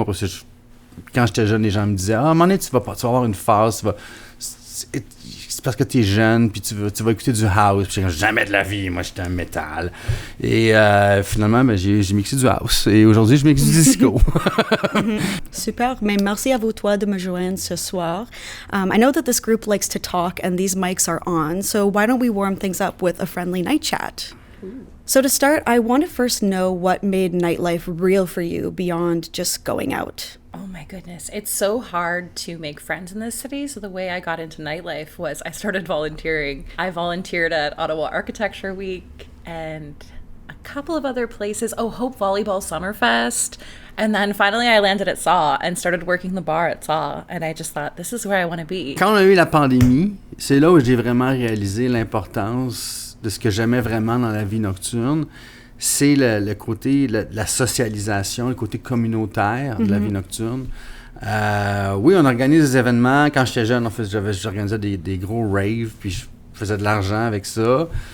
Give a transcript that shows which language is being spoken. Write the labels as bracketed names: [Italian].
[French] Après ça, quand j'étais jeune, les gens me disaient « Ah, à un moment donné, tu vas avoir une phase, c'est parce que t'es jeune, puis tu vas écouter du house. » Puis j'ai dit « Jamais de la vie, moi, j'étais un métal. » Et finalement, j'ai mixé du house. Et aujourd'hui, je mixe du disco. Super, mais merci à vous trois de me joindre ce soir. [English] I know that this group likes to talk and these mics are on, so why don't we warm things up with a friendly night chat? Ooh. So to start, I want to first know what made nightlife real for you beyond just going out. Oh my goodness. It's so hard to make friends in this city. So the way I got into nightlife was I started volunteering. I volunteered at Ottawa Architecture Week and a couple of other places. Oh, Hope Volleyball Summerfest. And then finally I landed at SAW and started working the bar at SAW. And I just thought, this is where I want to be. [French] Quand on a eu la pandémie, c'est là où j'ai vraiment réalisé l'importance de ce que j'aimais vraiment dans la vie nocturne. C'est le côté, la socialisation, le côté communautaire de la vie nocturne. Oui, on organise des événements. Quand j'étais jeune, en fait, j'organisais des gros raves, puis je faisais de l'argent avec ça.